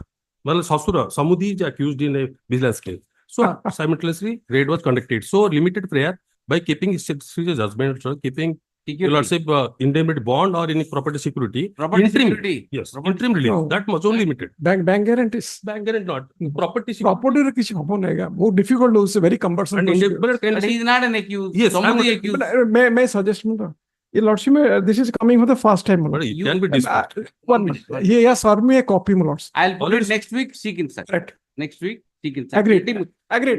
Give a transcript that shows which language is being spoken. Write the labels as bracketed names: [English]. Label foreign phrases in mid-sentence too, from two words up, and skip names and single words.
[English] Well, Sasura Samudi is accused in a vigilance case. So simultaneously, raid was conducted. So limited prayer by keeping judgment, keeping your Lordship indemnity bond or any property security. Property interim, security. Yes, Property interim relief. No. That much only limited. Bank guarantees. Bank guarantee not. Property security. [Odia] Property ର କିଛି ହବ ନାହିଁ ଆଜ୍ଞା ବହୁତ difficult ହଉଛି [English] very cumbersome And procedure. indemnity can But he is not an accused. Yes, Somebody I'm- accused. But, may suggest me the Your Lordship, this is coming for the first time. my but lord. it can be disputed. One minute. He has served me a copy, my lords. I'll put Already- it next week, seek instruction. Correct. Next week, seek instruction. Agreed. Agreed.